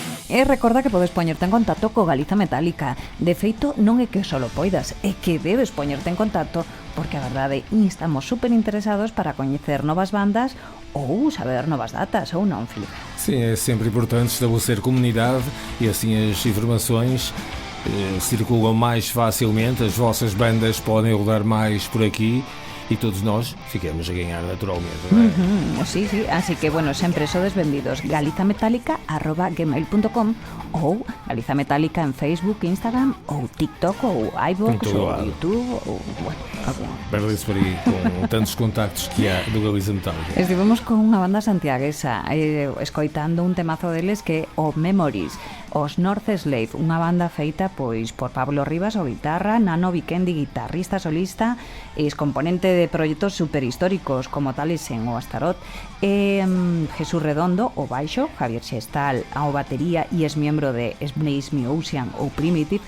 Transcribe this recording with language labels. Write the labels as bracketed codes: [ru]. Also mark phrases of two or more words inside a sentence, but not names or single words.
[gl] E recorda que podes poñerte en contacto co Galiza Metálica. De feito, non é que só poidas, é que debes poñerte en contacto porque a verdade estamos super interesados para coñecer novas bandas ou saber novas datas, ou non, Filipe? [pt] Sim, é sempre importante estabelecer comunidade e assim as informações circulam mais facilmente, as vossas bandas podem rodar mais por aqui e todos nós ficamos a ganhar naturalmente, não é? [gl] Sí, sí, así que, bueno, sempre sodes benvidos. galizametálica@gmail.com ou Galiza Metálica en Facebook, Instagram ou TikTok ou iVoox ou YouTube ou, bueno, [pt] Perde-se por aí com tantos contactos que há do Galiza Metálica. [gl] Estivemos con unha banda santiaguesa escoitando un temazo deles que é o Memories, os North Slave, unha banda feita pois por Pablo Rivas o guitarra, Nano Vikendi, guitarrista solista e componente de proxectos superhistóricos como Talesen o Astaroth, Jesús Redondo o baixo, Javier Xestal ao batería e es miembro de Blaze Me Ocean ou Primitive.